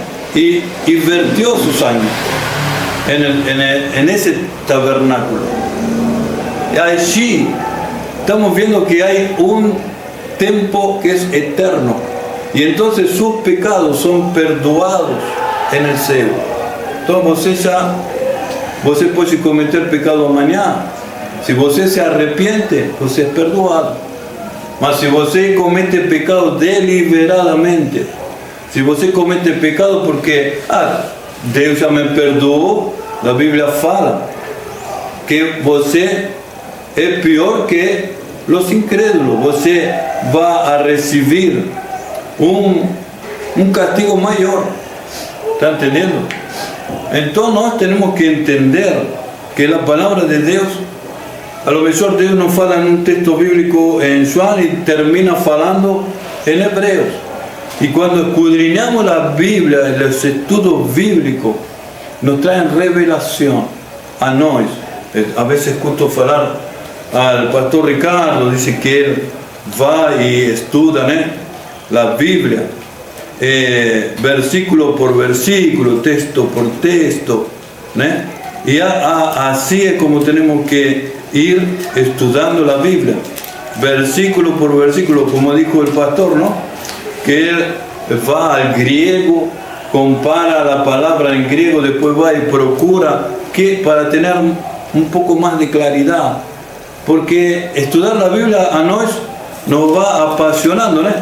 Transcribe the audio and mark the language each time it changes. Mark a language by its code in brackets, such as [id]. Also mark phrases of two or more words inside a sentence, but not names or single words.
[es] Y vertió su sangre en ese tabernáculo. Y allí estamos viendo que hay un tiempo que es eterno, y entonces sus pecados son perdoados en el cielo. [pt] Entonces você puede cometer pecado amanhã. [es] Si você se arrepiente, você es perdoado. [pt] Mas si você comete pecado deliberadamente, si você comete pecado porque Deus já me perdoou, a Bíblia fala que você é pior que [es] los incrédulos. [pt] Você vai receber um castigo maior. ¿Está entendendo? Então nós temos que entender que a palavra de Deus, [es] a lo mejor [pt] Deus nos fala em um texto bíblico em João e termina falando em Hebreus. E quando escudriñamos a Bíblia, os estudos bíblicos nos traem revelação a nós. A vezes escuto falar [es] al pastor Ricardo, dice que él va y estudia, ¿no?, la Biblia, versículo por versículo, texto por texto, ¿no? Y así es como tenemos que ir estudiando la Biblia, versículo por versículo, como dijo el pastor, ¿no?, que él va al griego, compara la palabra en griego, después va y procura que para tener un poco más de claridad, porque estudiar la Biblia a nos va apasionando, ¿no?